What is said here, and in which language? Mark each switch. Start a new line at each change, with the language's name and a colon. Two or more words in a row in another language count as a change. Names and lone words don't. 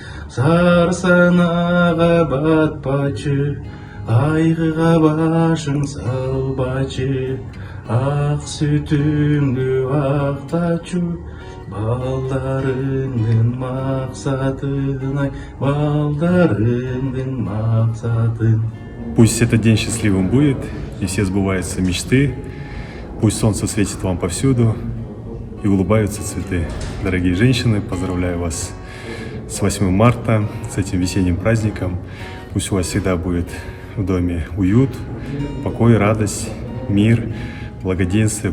Kyrgyz: Сарсанага батпачы, кайгыга башың салбачы, ак сүтүңдү актачу, балдарыңдын максатын, ай, балдарыңдын максатын.
Russian: Пусть этот день счастливым будет, и все сбываются мечты. Пусть солнце светит вам повсюду, и улыбаются цветы. Дорогие женщины, поздравляю вас с 8 марта, с этим весенним праздником. Пусть у вас всегда будет в доме уют, покой, радость, мир, благоденствие, благополучие.